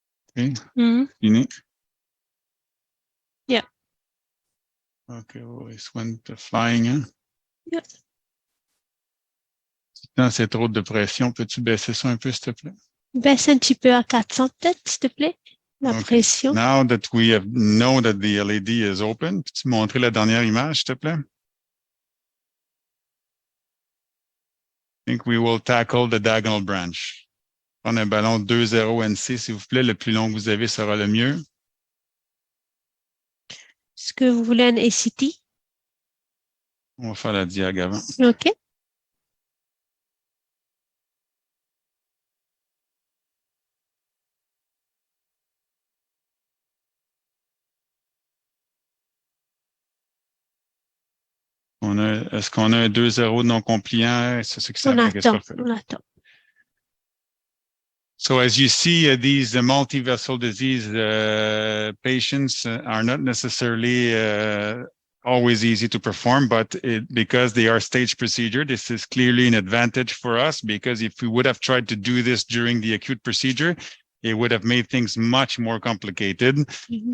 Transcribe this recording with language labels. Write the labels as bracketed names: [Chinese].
[English] Okay, Mhm. cine. Yeah. Okay, well, this went flying. Hein? Yeah. [French] Non, c'est trop de pression. Peux-tu baisser ça un peu, s'il te plaît? Baisse un petit peu à 400 peut-être, s'il te plaît. La pression. [English] Now that we know that the LED is open, [French] peux-tu montrer la dernière image, s'il te plaît? [English] I think we will tackle the diagonal branch. [French] Prendre un ballon 2-0 NC, s'il vous plaît. Le plus long que vous avez sera le mieux. Est-ce que vous voulez un ACT? On va faire la diag avant. OK. Est-ce qu'on a un 2-0 non compliant? C'est ce que ça On fait. attend. On attend. [English] So as you see, these multivessel disease patients are not necessarily always easy to perform, but because they are stage procedure, this is clearly an advantage for us, because if we would have tried to do this during the acute procedure, it would have made things much more complicated. Mm-hmm.